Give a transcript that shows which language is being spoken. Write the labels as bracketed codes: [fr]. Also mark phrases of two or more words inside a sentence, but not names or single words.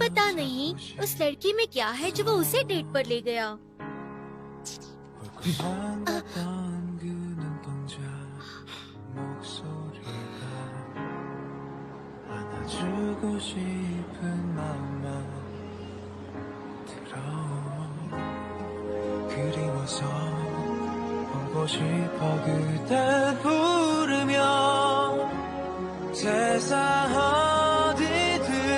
[hi] पता नहीं उस लड़की में क्या है जो वो उसे डेट पर ले गया। [ko] 불쌍했던 그 눈동자 목소리가 안아주고 싶은 마음만 들어 그리워서 보고 싶어 그대 부르며 세상 어디든